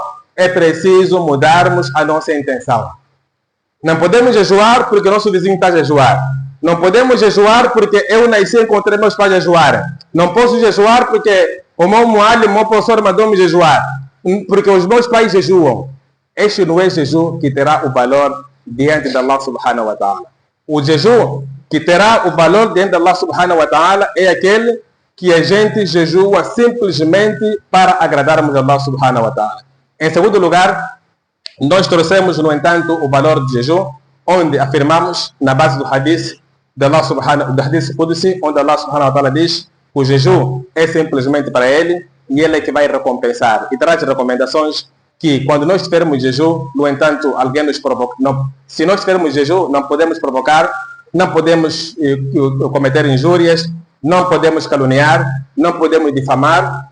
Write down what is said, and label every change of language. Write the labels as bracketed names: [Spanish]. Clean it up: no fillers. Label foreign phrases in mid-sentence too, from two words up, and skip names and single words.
[Portuguese] É preciso mudarmos a nossa intenção. Não podemos jejuar porque nosso vizinho está a jejuar. Não podemos jejuar porque eu nasci e encontrei meus pais a jejuar. Não posso jejuar porque o meu muallim, o meu professor mandou-me jejuar. Porque os meus pais jejuam. Este não é jejum que terá o valor diante de [Arabic] الله سبحانه وتعالى. [Portuguese] O jejum que terá o valor diante de [Arabic] الله سبحانه وتعالى [Portuguese] é aquele que a gente jejua simplesmente para agradarmos a [Arabic] الله سبحانه وتعالى. [Portuguese] Em segundo lugar, nós trouxemos, no entanto, o valor do jejum, onde afirmamos, na base do hadith de [Arabic] الله سبحانه, [Portuguese] do [Arabic] حديث قدسي, [Portuguese] onde [Arabic] الله سبحانه وتعالى [Portuguese] diz que o jejum é simplesmente para ele e ele é que vai recompensar. E traz recomendações que, quando nós tivermos jejum, no entanto, alguém nos provoca. Se nós tivermos jejum, não podemos provocar, não podemos cometer injúrias, não podemos caluniar, não podemos difamar.